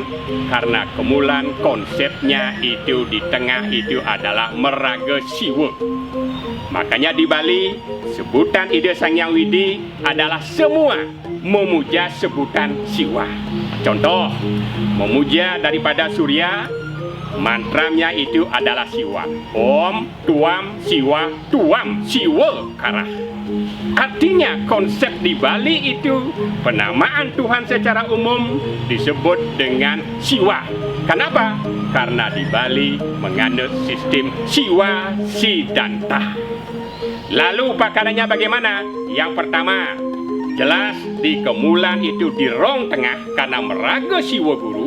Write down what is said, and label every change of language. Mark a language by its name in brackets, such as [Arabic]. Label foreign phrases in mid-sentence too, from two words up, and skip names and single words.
[Indonesian] Karena Kemulan konsepnya itu di tengah itu adalah meraga siwa. Makanya di Bali, sebutan Ida Sang Hyang Widi adalah semua memuja sebutan siwa. Contoh, memuja daripada Surya, mantranya itu adalah siwa. [Sanskrit] Om, tuam, siwa, tuam, siwa, karah. [Indonesian] Artinya konsep di Bali itu penamaan Tuhan secara umum disebut dengan siwa. Kenapa? Karena di Bali menganut sistem siwa sidanta. Lalu upacaranya bagaimana? Yang pertama, jelas di Kemulan itu di rong tengah karena meraga siwa guru.